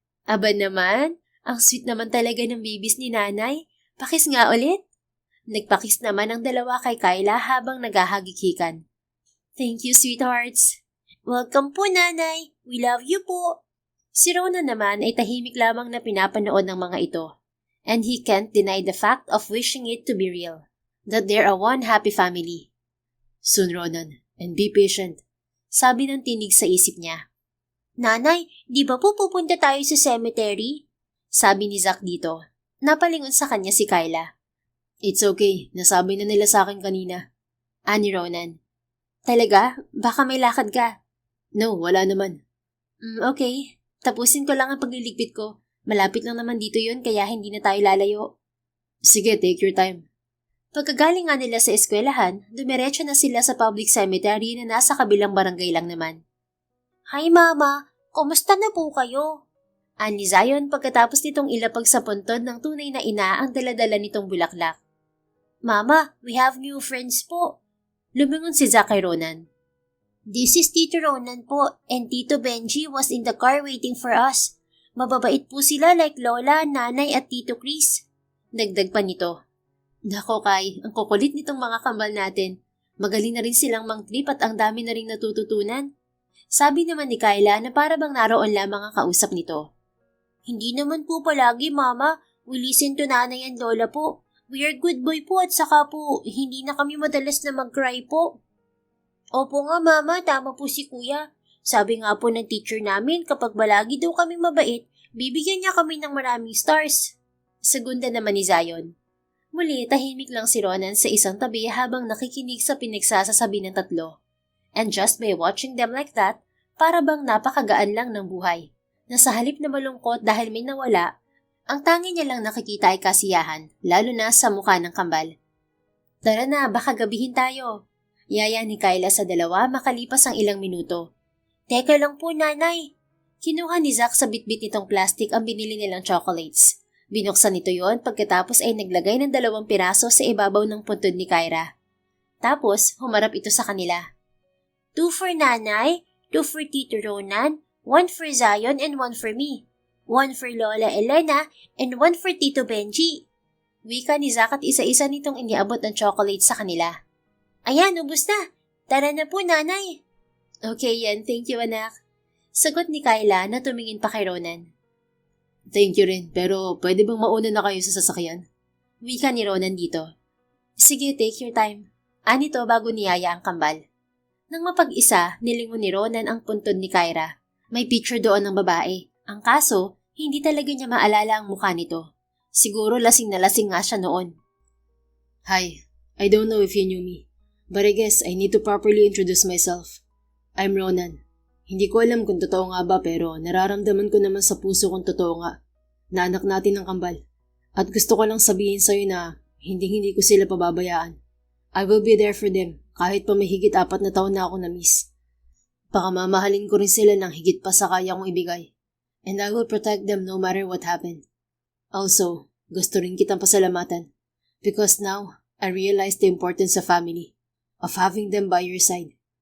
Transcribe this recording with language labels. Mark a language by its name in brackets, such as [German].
[Filipino] Aba naman, ang sweet naman talaga ng babies ni nanay. Pakis nga ulit. Nagpakis naman ang dalawa kay Kyla habang naghahagikikan. [English] Thank you, sweethearts. Welcome [Filipino] po, nanay. [English] We love you po. [Filipino] Si Rona naman ay tahimik lamang na pinapanood ng mga ito. [English] And he can't deny the fact of wishing it to be real. That they're a one happy family. Soon, Ronan. And be patient. [Filipino] Sabi ng tinig sa isip niya. Nanay, di ba po pupunta tayo sa cemetery? Sabi ni Zach dito. Napalingon sa kanya si Kyla. [English] It's okay. [Filipino] Nasabi na nila sa akin kanina. Ani Ronan. Talaga? Baka may lakad ka? No, wala naman. [English] Okay. [Filipino] Tapusin ko lang ang pagliligpit ko. Malapit lang naman dito yun kaya hindi na tayo lalayo. Sige, [English] take your time. [Filipino] Pagkagaling nga nila sa eskwelahan, dumiretso na sila sa public cemetery na nasa kabilang barangay lang naman. Hi mama, kumusta na po kayo? Ani Zion pagkatapos nitong ilapag sa puntod ng tunay na ina ang daladala nitong bulaklak. [English] Mama, we have new friends po. [Filipino] Lumingon si Zach kay Ronan. [English] This is Tito Ronan po and Tito Benji was in the car waiting for us. [Filipino] Mababait po sila [English] like [Filipino] Lola, Nanay at Tito Chris. Dagdag pa nito. Nako Kai, ang kukulit nitong mga kambal natin. Magaling na rin silang mang-trip at ang dami na rin natututunan. Sabi naman ni Kyla na para bang naroon lamang ang kausap nito. Hindi naman po palagi, Mama. [English] We listen to Nanay and Lola po. We are good boy [Filipino] po at saka po, hindi na kami madalas na mag-cry po. Opo nga, Mama. Tama po si Kuya. Sabi nga po ng teacher namin kapag balagi daw kami mabait, bibigyan niya kami ng maraming stars. Segunda naman ni Zion. Muli, tahimik lang si Ronan sa isang tabi habang nakikinig sa pinagsasasabi ng tatlo. [English] And just by watching them like that, [Filipino] para bang napakagaan lang ng buhay. Na sa halip na malungkot dahil may nawala, ang tangi niya lang nakikita ay kasiyahan, lalo na sa mukha ng kambal. Tara na, baka gabihin tayo. Yaya ni Kyla sa dalawa makalipas ang ilang minuto. Teka lang po, nanay. Kinuha ni Zach sa bitbit nitong plastic ang binili nilang chocolates. Binuksan nito yon pagkatapos ay naglagay ng 2 piraso sa ibabaw ng puntod ni Kyra. Tapos, humarap ito sa kanila. [English] 2 for nanay, 2 for Tito Ronan, 1 for Zion and 1 for me. 1 for Lola Elena and 1 for Tito Benji. [Filipino] Wika ni Zach at isa-isa nitong iniabot ng chocolates sa kanila. Ayan, ubos na. Tara na po, nanay. Okay yan, [English] thank you [Filipino] anak. Sagot ni Kyla na tumingin pa kay Ronan. Thank you rin, pero pwede bang mauna na kayo sa sasakyan? Wika ni Ronan dito. Sige, [English] take your time. [Filipino] Anito bago niyaya ang kambal. Nang mapag-isa, nilingon ni Ronan ang puntod ni Kyra. May picture doon ng babae. Ang kaso, hindi talaga niya maalala ang mukha nito. Siguro lasing na lasing nga siya noon. [English] Hi, I don't know if you knew me, but I guess I need to properly introduce myself. I'm Ronan. [Filipino] Hindi ko alam kung totoo nga ba pero nararamdaman ko naman sa puso kung totoo nga na anak natin ng kambal. At gusto ko lang sabihin sa'yo na hindi ko sila pababayaan. [English] I will be there for them [Filipino] kahit pa may higit 4 na taon na ako na-miss. Baka mamahalin ko rin sila ng higit pa sa kaya kong ibigay. [English] And I will protect them no matter what happened. Also, [Filipino] gusto rin kitang pasalamatan [English] because now I realize the importance of family, of having them by your side.